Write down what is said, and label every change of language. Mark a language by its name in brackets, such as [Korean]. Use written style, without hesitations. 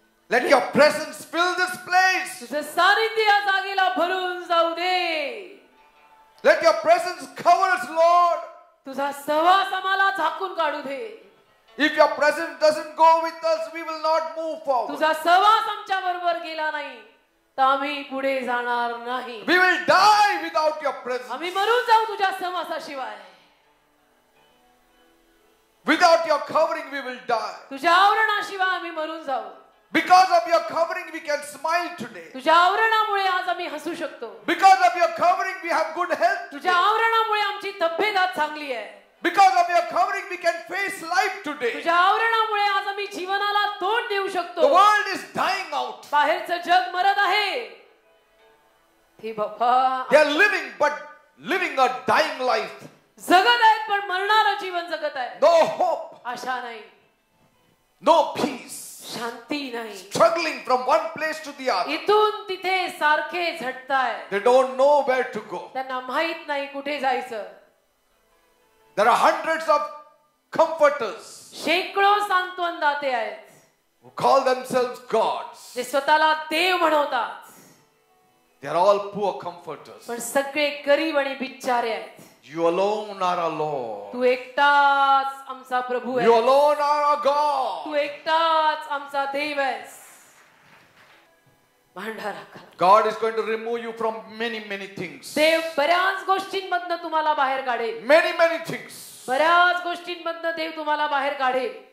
[English] Let your presence fill this place. [Marathi] तुझं सानिध्य या जागेला भरून जाऊ दे. [English] Let your presence cover us, Lord. [Marathi] तुझा सहवास आम्हाला झाकून काढू दे. [English] If your presence doesn't go with us, we will not move forward. [Marathi] तुझा सहवास आमच्या बरोबर गेला नाही तर आम्ही पुढे जाणार नाही. [English] We will die without your presence. [Marathi] आम्ही मरून जाऊ तुझ्या सहवासाशिवाय. [English] Without your covering, we will die. [Marathi] तुझ्या आवरणाशिवाय आम्ही मरून जाऊ. [English] Because of your covering, we can smile today. [Marathi] तुझ्या आवरणामुळे आज आम्ही हसू शकतो. [English] Because of your covering, we have good health. [Marathi] तुझ्या आवरणामुळे आमची तब्येत आज चांगली आहे. [English] Because of your covering, we can face life today. [Marathi] तुझ्या आवरणामुळे आज आम्ही जीवनाला तोंड देऊ [English] The [Marathi] शकतो. [English] world is dying out. [Marathi] बाहेरचं जग मरत आहे. हे बाबा [English] They are living a dying life. [Marathi] जगत आहेत पण मरणारं जीवन जगत आहे. [English] No hope, [Marathi] आशा नाही, [English] no peace. [Marathi] शांती नाही. [English] Struggling from one place to the other. [Marathi] इथून तिथे सारखे झटताय. [English] They don't know where to go. [Marathi] त्यांना माहित नाही कुठे जायचं. [English] There are hundreds of comforters [Marathi] शेकडो सांत्वनदाते आहेत [English] who call themselves gods. [Marathi] जे स्वतःला देव म्हणवतात. [English] They are all poor comforters. [Marathi] पण सगळे गरीब आणि बिचारे आहेत. [English] You alone are our Lord. [Marathi] तू एकटाच आमचा प्रभू [English] You [Marathi] आहे. [English] alone are our God. [Marathi] तू एकटाच आमचा देव आहेस. भांडारा कर. [English] God is going to remove you from many things. [Marathi] देव बऱ्याच गोष्टींमधनं तुम्हाला बाहेर काढेल. [English] Many things. [Marathi] बऱ्याच गोष्टींमधनं देव तुम्हाला बाहेर काढेल.